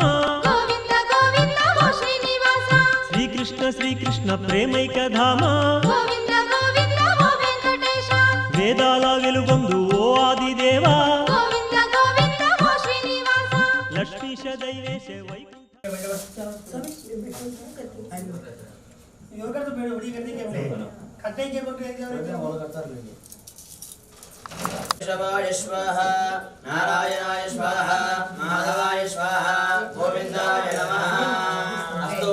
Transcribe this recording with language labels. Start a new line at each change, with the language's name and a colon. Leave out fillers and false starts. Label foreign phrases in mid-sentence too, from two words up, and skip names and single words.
Telugu: గోవింద గోవింద ఓ శ్రీనివాస శ్రీకృష్ణ శ్రీకృష్ణ ప్రేమైక ధామ గోవింద గోవింద ఓ వెంకటేశ వేదాల వెలుగొందు ఓ ఆదిదేవా గోవింద గోవింద ఓ శ్రీనివాస లక్ష్మీశ దైవేశ వైకుంఠ
Sanskrit: केशवाय स्वाहा नारायणाय स्वाहा माधवाय स्वाहा गोविंदाय नमः अस्तु